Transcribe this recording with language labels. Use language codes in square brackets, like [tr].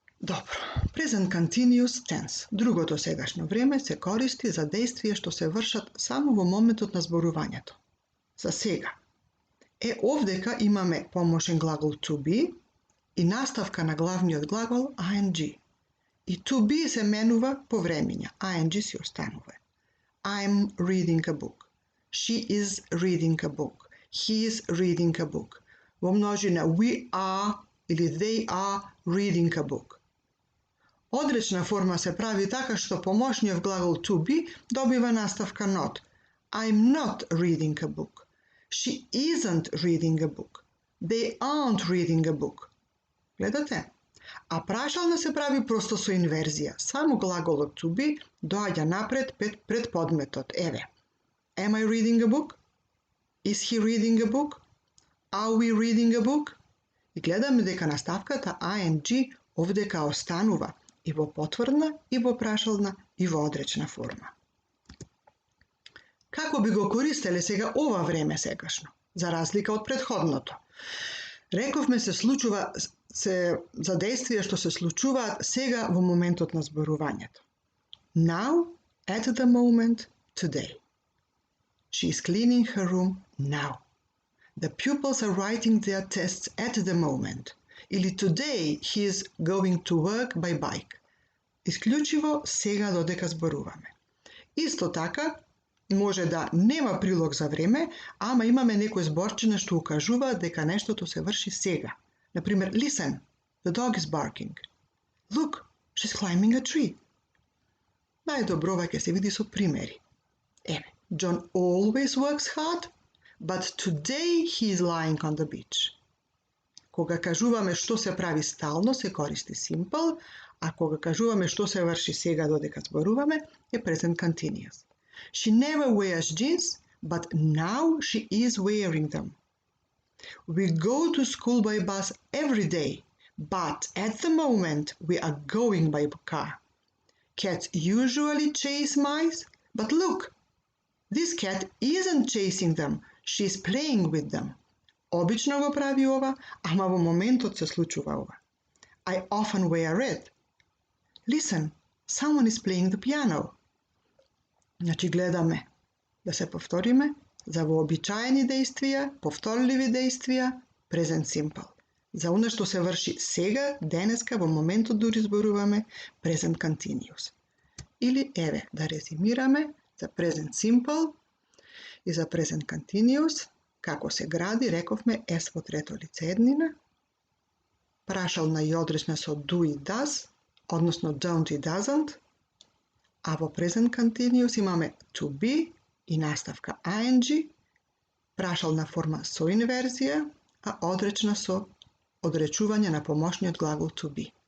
[en] Добро, present continuous tense. [mk] Другото сегашно време се користи за действија што се вршат само во моментот на зборувањето. За сега. Овдека имаме помошен глагол to be и наставка на главниот глагол ing. И to be се менува по времиња, ing си останува. [en] I'm reading a book. She is reading a book. He is reading a book. [mk] Во множина [en] we are или they are reading a book. [mk] Одречна форма се прави така што помошниот глагол to be добива наставка not. [en] I'm not reading a book. She isn't reading a book. They aren't reading a book. [mk] Гледате? А прашална се прави просто со инверзија. Само глаголот to be доаѓа напред пред подметот. [en] Еве. Am I reading a book? Is he reading a book? Are we reading a book? [mk] И гледаме дека наставката ing овдека останува и во потврдна, и во прашална, и во одречна форма. Како би го користеле сега ова време сегашно, за разлика од претходното? Рековме се случува за действија што се случуваат сега во моментот на зборувањето. [en] Now, at the moment, today. She is cleaning her room now. The pupils are writing their tests at the moment. Или today he is going to work by bike. [mk] Исклучиво сега додека зборуваме. Исто така, може да нема прилог за време, ама имаме некој зборчина што укажува дека нештото се врши сега. [en] Например, listen, the dog is barking. Look, she's climbing a tree. [mk] Најдобро ќе се види со примери. [en] Еве, John always works hard, but today he is lying on the beach. [mk] Кога кажуваме што се прави стално, се користи simple, а кога кажуваме што се врши сега додека зборуваме, е present continuous. [en] She never wears jeans, but now she is wearing them. We go to school by bus every day, but at the moment we are going by car. Cats usually chase mice, but look, this cat isn't chasing them, she's playing with them. [mk] Обично го прави ова, ама во моментот се случува ова. [en] I often wear red. Listen, someone is playing the piano. [mk] Значи гледаме да се повториме за вообичаени действија, повторливи действија, present simple. За она што се врши сега, денеска, во моментот дури зборуваме, present continuous. Или еве, да резимираме за present simple и за present continuous, како се гради, рековме S во трето лице еднина, прашална и одречна со do и does, односно don't и doesn't, а во present continuous имаме to be и наставка ing, прашална форма со инверзија, а одречна со одречување на помошниот глагол to be.